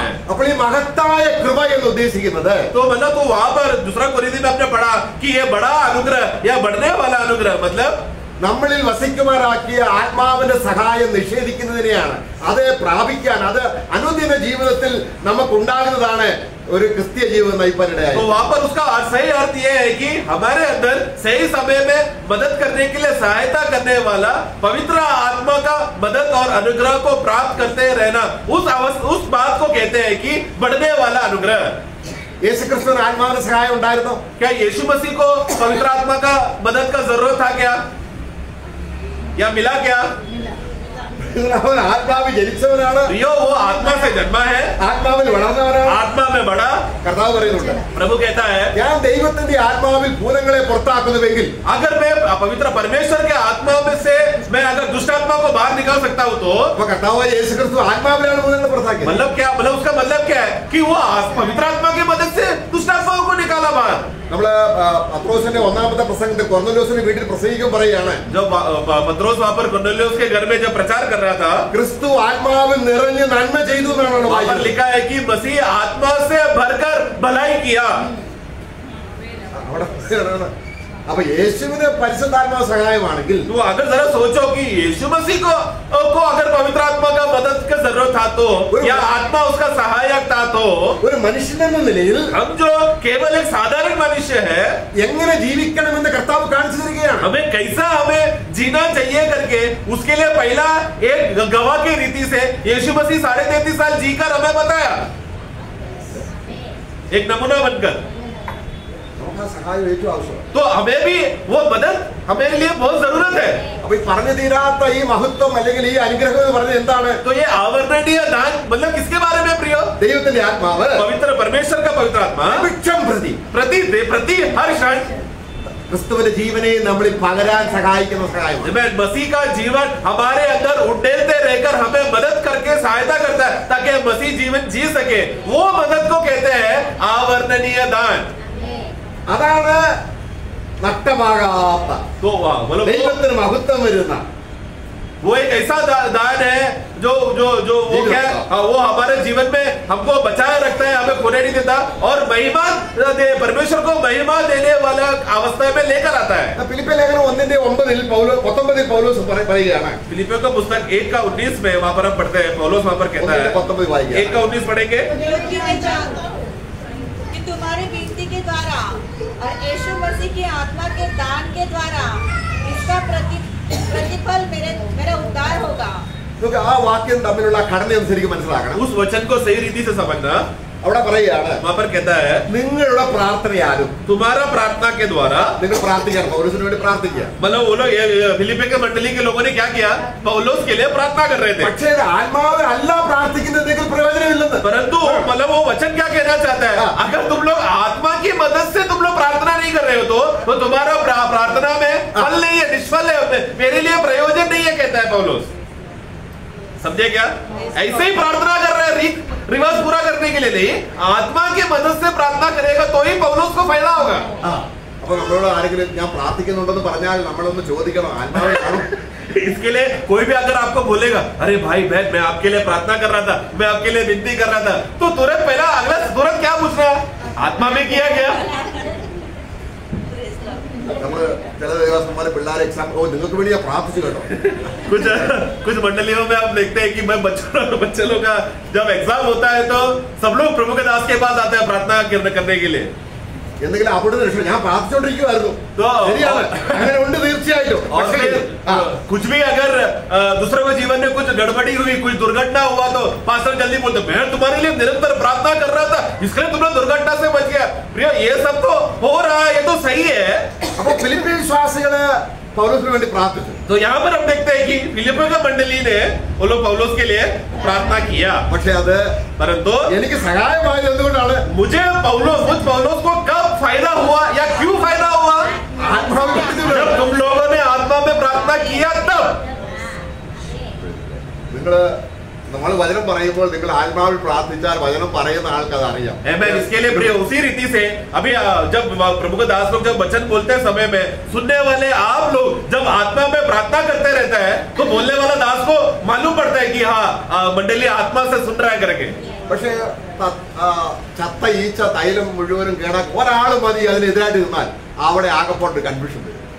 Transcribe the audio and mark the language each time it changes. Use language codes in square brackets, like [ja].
[ml] അപ്പോൾ ഈ മഹത്തായ കൃപ എന്ന് ഉദ്ദേശിക്കുന്നത്, [hi] तो मतलब तो वहां पर दूसरा कोरिन्थी में आपने पढ़ा कि ये बड़ा अनुग्रह या बढ़ने वाला अनुग्रह, मतलब [ml] നമ്മളിൽ വസിക്കുമാറാക്കിയ ആത്മാവിന്റെ സഹായം നിഷേധിക്കുന്നതിനെയാണ്. അത് പ്രാപിക്കാൻ, അത് അനുദിന ജീവിതത്തിൽ നമുക്കുണ്ടാകുന്നതാണ് ഒരു ക്രിസ്തീയ ജീവിതം നയിപ്പാനിടയായി. [hi] तो वहां पर उसका सही अर्थ ये है कि हमारे अंदर सही समय में मदद करने के लिए सहायता करने वाला पवित्र आत्मा का मदद और अनुग्रह को प्राप्त करते रहना, उस बात को कहते हैं कि बढ़ने वाला अनुग्रह। [ml] യേശുക്രിസ്തുവിന് ആത്മാവിന്റെ സഹായം ഉണ്ടായിരുന്നോ? [hi] क्या यीशु मसीह को पवित्र आत्मा का मदद का जरूरत था क्या, या मिला क्या? [ml] അവൻ ആത്മാവിൽ ജനിച്ചവനാണ്, [hi] प्रियो वो आत्मा से जन्मा है, [ml] ആത്മാവിൽ വളർന്നവനാണ്. [hi] आत्मा में बड़ा. [ml] കർത്താവ് പറയുന്നുണ്ട്, [hi] प्रभु कहता है [ml] ഞാൻ ദൈവത്തിന്റെ ആത്മാവിൽ ഭൂതങ്ങളെ പുറത്താക്കുന്നുവെങ്കിൽ, [hi] अगर मैं पवित्र परमेश्वर के आत्मा में से मैं अगर दुष्ट आत्मा को बाहर निकाल सकता हूँ तो [ml] അപ്പൊ കർത്താവായ യേശു ക്രിസ്തു ആത്മാവിലാണ് ഭൂതങ്ങളെ പുറത്താക്കിയത്. [hi] मतलब क्या, मतलब उसका मतलब क्या है कि वो पवित्र आत्मा की मदद से दुष्ट आत्माओं को निकाला बाहर. [ml] നമ്മള് പത്രോസിന്റെ ഒന്നാമത്തെ പ്രസംഗത്തിൽ കൊർന്നേലിയോസിന്റെ വീട്ടിൽ പ്രസംഗിക്കും പറയാണ്, [hi] जब पत्रोस वहां पर कुरनेलियुस के घर में जब प्रचार कर रहा था, [ml] ക്രിസ്തു ആത്മാവിൽ നിറഞ്ഞ് നന്മ ചെയ്തു എന്നാണ് [hi] वहां पर लिखा है कि मसीह आत्मा से भरकर भलाई किया. [ml] അവിടെ അപ്പൊ യേശുവിന് പരിശുദ്ധാത്മാവ് സഹായമാണെങ്കിൽ, [hi] तो अगर जरा सोचो कि यीशु मसीह को अगर पवित्र आत्मा का मदद की जरूरत था तो, या आत्मा उसका सहायक था तो, [ml] ഒരു മനുഷ്യനെന്ന നിലയിൽ [hi] हम जो केवल एक साधारण मनुष्य है, [ml] എങ്ങനെ ജീവിക്കണമെന്ന് കർത്താവ് കാണിച്ചു തരികയാണ്. [hi] हमें कैसा हमें जीना चाहिए करके उसके लिए पहला एक गवाह की रीति से यीशु मसीह 33.5 साल जीकर हमें बताया, एक नमूना बनकर. [ml] നമുക്ക് ആ സഹായം ഏറ്റവും ആവശ്യമാണ്. [hi] तो हमें भी वो मदद हमारे लिए बहुत जरूरत है. [ml] അപ്പൊ ഈ പറഞ്ഞു തീരാത്ത ഈ മഹത്വം അല്ലെങ്കിൽ ഈ അനുഗ്രഹം എന്ന് പറഞ്ഞത് എന്താണ്? [hi] तो ये आवर्णनीय दान मतलब किसके बारे में प्रियो? [ml] ദൈവത്തിന്റെ ആത്മാവ് [hi] पवित्र परमेश्वर का पवित्र आत्मा [ml] നിമിഷം [hi] प्रति हर क्षण [ml] ക്രിസ്തുവിന്റെ ജീവനെ നമ്മളിൽ പകരാൻ സഹായിക്കുന്ന സഹായം. [hi] मसीह का जीवन हमारे अंदर उड़ेलते रहकर हमें मदद करके सहायता करता है ताकि हम मसीह जीवन जी सके. वो मदद को कहते हैं आवर्णनीय दान. [ml] അതാണ് നഷ്ടമാകാത്ത [hi] तो मतलब [ml] ദൈവത്തിന് മഹത്വം വരുന്ന [hi] वो एक ऐसा दान है जो जो जो वो क्या है, वो हमारे जीवन में हमको बचाए रखता है, हमें खोने नहीं देता और महिमा परमेश्वर को महिमा देने वाला अवस्था में लेकर आता है. [ml] ഫിലിപ്പിയ ലേഖനം 1:19 പൗലോസ് പറയുകയാണ്. [hi] फिलिपियों का पुस्तक 1:19 में वहां पर हम पढ़ते हैं, पौलुस वहां पर कहता है, 19 वाइया 1:19 पढ़ेंगे. क्योंकि मैं जानता हूँ कि तुम्हारी विनती के द्वारा और यीशु मसीह की आत्मा के दान के द्वारा इसका प्रतिफल मेरा उद्धार होगा. [ml] നമുക്ക് ആ വാക്യം തമ്മിലുള്ള ഘടന ശരിക്കും മനസ്സിലാക്കണം. [hi] उस वचन को सही रीति से समझना. [ml] അവിടെ പറയുകയാണ്, [hi] वहां पर कहता है [ml] നിങ്ങളുടെ പ്രാർത്ഥനയാലും [hi] तुम्हारा प्रार्थना के द्वारा, [ml] നിങ്ങൾ പ്രാർത്ഥിക്കണം, പൗലോസിന് വേണ്ടി പ്രാർത്ഥിക്കുക. [hi] मतलब वो लोग फिलिपी के मंडली के लोगों ने क्या किया, पौलुस के लिए प्रार्थना कर रहे थे. [ml] പക്ഷേ ആത്മാവ് അല്ല പ്രാർത്ഥിക്കുന്നതെങ്കിൽ പ്രയോജനമില്ലെന്ന്. [hi] परंतु मतलब वो वचन क्या कहना चाहता है, अगर तुम लोग आत्मा की मदद से तुम लोग प्रार्थना नहीं कर रहे हो तो तुम्हारा प्रार्थना में फल नहीं है, निष्फल है, मेरे लिए प्रयोजन नहीं है, कहता है पौलुस. समझे क्या? ऐसे ही प्रार्थना कर रहे हैं रिवर्स पूरा करने के लिए नहीं, आत्मा की मदद से प्रार्थना करेगा तो ही पौलुस को फायदा होगा. [ml] അപ്പൊ നമ്മളോട് ആരെങ്കിലും ഞാൻ പ്രാർത്ഥിക്കുന്നുണ്ടെന്ന് പറഞ്ഞാൽ നമ്മളൊന്ന് ചോദിക്കണം, ആത്മാവിലാണോ? [hi] इसके लिए कोई भी अगर आपको बोलेगा, अरे भाई बहन मैं आपके लिए प्रार्थना कर रहा था, मैं आपके लिए विनती कर रहा था, तो तुरंत पहला अगला तुरंत क्या पूछना, आत्मा में किया गया? [ml] നമ്മള് ചില ദിവസന്മാരെ പിള്ളേരെ എക്സാം നിങ്ങൾക്ക് വേണ്ടി ഞാൻ പ്രാർത്ഥിച്ചു കേട്ടോ. [hi] कुछ मंडलियों में आप देखते हैं कि मैं बच्चे लोग का जब एग्जाम होता है तो सब लोग प्रभु के दास के पास आते हैं प्रार्थना करने के लिए. [ml] എന്തെങ്കിലും അവിടുന്ന് രക്ഷ ഞാൻ പ്രാർത്ഥിച്ചോണ്ടിരിക്കുവായിരുന്നു. ശരിയാണ്, അങ്ങനെ ഉണ്ട് തീർച്ചയായിട്ടും. [hi] और फिर कुछ भी अगर दूसरों के जीवन में कुछ गड़बड़ी हुई, कुछ दुर्घटना हुआ तो पास्टर जल्दी बोलते मैं तुम्हारे लिए निरंतर प्रार्थना कर रहा था, इसलिए तुम लोग दुर्घटना से बच गया. प्रिय ये सब तो हो रहा है, ये तो सही है. [ml] അപ്പൊ ഫിലിപ്പീൻ വിശ്വാസികള് പൗലോസിന് വേണ്ടി പ്രാർത്ഥിച്ചു. [hi] तो यहाँ पर हम देखते हैं कि फिलिपियों का मंडली ने वो लोग पौलुस के लिए प्रार्थना किया. [ml] പക്ഷെ അത് [hi] परंतु [ml] എനിക്ക് സഹായമായത് എന്തുകൊണ്ടാണ്? [hi] मुझे पौलुस को कब फायदा हुआ या क्यों फायदा हुआ? जब तुम लोगों ने आत्मा में प्रार्थना किया तब. [ml] നിങ്ങള് നമ്മൾ വചനം പറയുമ്പോൾ നിങ്ങൾ ആത്മാവിൽ പ്രാർത്ഥിച്ചാൽ വചനം പറയുന്ന ആൾക്ക് അത് അറിയാം. [en] Amen. [hi] इसके लिए प्रिय उसी रीति से अभी जब प्रभु के दास लोग जब वचन बोलते समय में सुनने वाले आप लोग जब आत्मा में प्रार्थना करते रहता है तो बोलने वाला दास को मालूम पड़ता है कि हाँ मंडली आत्मा से सुन रहा है करके. [ml] പക്ഷേ ചത്ത ഈച്ച തൈലം മുഴുവനും കേടാൻ ഒരാൾ മതി അതിനെതിരായിട്ട് നിന്നാൽ അവിടെ ആകെപ്പോട്ട് കൺഫ്യൂഷൻ വരും.